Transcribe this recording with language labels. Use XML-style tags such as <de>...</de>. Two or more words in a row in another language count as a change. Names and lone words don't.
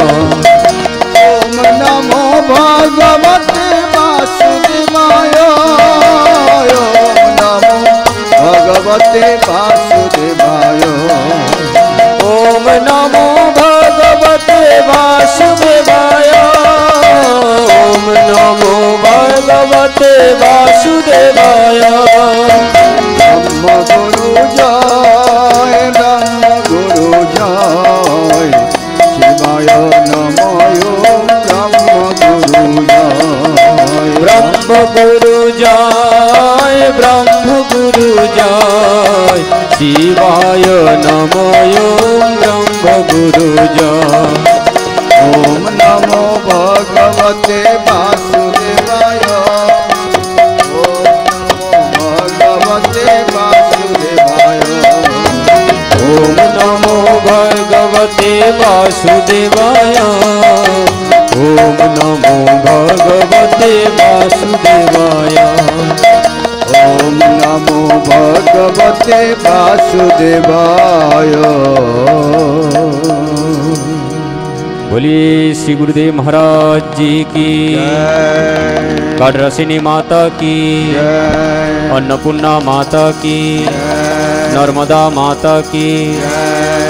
<sa>ওম নমো ভগবতে বাসুদেবায়, ওম নমো ভগবতে বাসুদেবায়, ওম নমো ভগবতে বাসুদেবায়। ওম নমো ভগবতে বাসুদেবায়। ব্রহ্ম গুরু জয়, ব্রহ্ম গুরু জয়, শিবায় নমঃ ব্রহ্ম গুরু জয়, ব্রহ্ম গুরু জয়, ব্রহ্ম গুরু জয়, শিবায় নমঃ ব্রহ্ম গুরু জয়। ওম নমো ভগবতে বাসুদেবায়, ওম নমো ভগবতে বাসুদেবায়, ওম নমো ভগবতে বাসুদেবায়। ওম নমো ভগবতে বাসুদেবায়। ওম নমো ভগবতে বাসুদেবায়।</sa> <hi>बोलिए श्री गुरुदेव महाराज जी की, जय काडरसिनी माता की, जय अन्नपूर्णा माता की, जय नर्मदा माता की, जय</hi>